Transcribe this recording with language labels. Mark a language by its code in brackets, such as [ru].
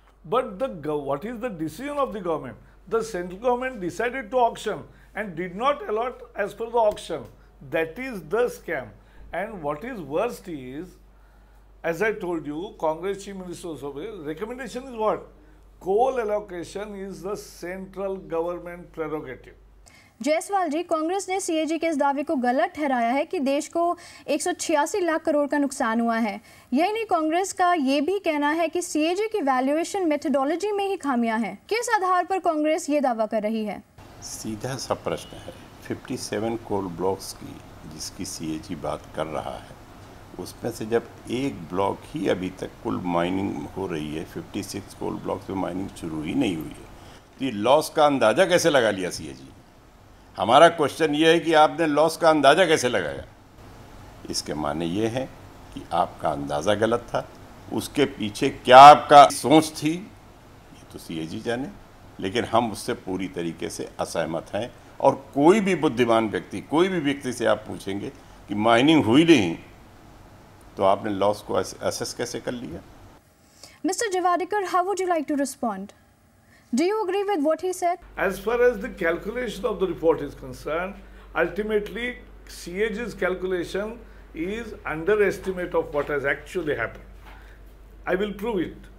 [en] But what is the decision of the government? The central government decided to auction and did not allot as per the auction. That is the scam. And what is worst is, as I told you, Congress Chief Minister's recommendation is what? Coal allocation is the central government prerogative. [hi] Jaiswal जी, कांग्रेस ने CAG के इस दावे को गलत ठहराया है कि देश को 186 लाख करोड़ का नुकसान हुआ है। यही नहीं, कांग्रेस का ये भी कहना है कि सीएजी की वैल्यूएशन मेथोडोलॉजी में ही खामियां हैं। किस आधार पर कांग्रेस ये दावा कर रही है? सीधा सा प्रश्न है। 57 कोल ब्लॉक्स की जिसकी सीएजी बात कर रहा है, उसमें से जब एक ब्लॉक ही अभी तक कुल माइनिंग हो रही है, 56 कोल ब्लॉक्स में माइनिंग शुरू ही नहीं हुई है, तो ये लॉस का अंदाज़ा कैसे लगा लिया सीएजी? हमारा क्वेश्चन ये है कि आपने लॉस का अंदाज़ा कैसे लगाया? इसके माने ये है कि आपका अंदाज़ा गलत था। उसके पीछे क्या आपका सोच थी, ये तो सीएजी जाने, लेकिन हम उससे पूरी तरीके से असहमत हैं। और कोई भी बुद्धिमान व्यक्ति, कोई भी व्यक्ति से आप पूछेंगे कि माइनिंग हुई नहीं, तो आपने लॉस को असेस कैसे कर लिया? [en] Mr. Javadekar, how would you like to respond? Do you agree with what he said? As far as the calculation of the report is concerned, ultimately CAG's calculation is underestimate of what has actually happened. I will prove it.